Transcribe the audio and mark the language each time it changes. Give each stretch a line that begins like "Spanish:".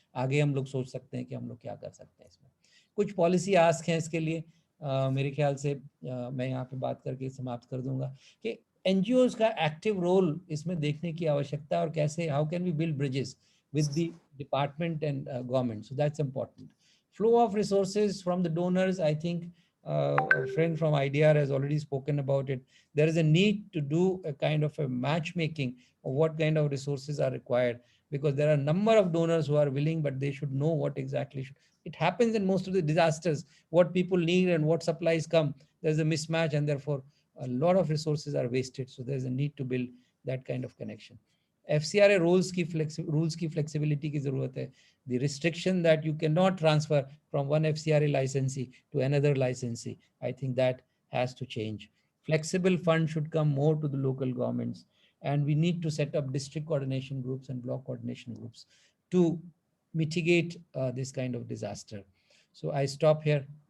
Hindi: आगे हम लोग सोच सकते हैं कि हम लोग क्या कर सकते हैं। इसमें कुछ पॉलिसी आस्क हैं इसके लिए। मेरे ख्याल से मैं यहाँ पे बात करके समाप्त कर दूंगा कि NGOs का एक्टिव रोल इसमें देखने की आवश्यकता, और कैसे,
English: How can we build bridges with the department and government. So that's important. Flow of resources from the donors, I think a friend from IDR has already spoken about it. There is a need to do a kind of a matchmaking of what kind of resources are required, because there are a number of donors who are willing, but they should know what exactly it happens in most of the disasters, what people need and what supplies come. There's a mismatch, and therefore a lot of resources are wasted. So there's a need to build that kind of connection.
Hindi: FCRA rules की flexibility की जरूरत है.
English: The restriction that you cannot transfer from one FCRA licensee to another licensee, I think that has to change. Flexible funds should come more to the local governments, and we need to set up district coordination groups and block coordination groups to mitigate this kind of disaster. So I stop here.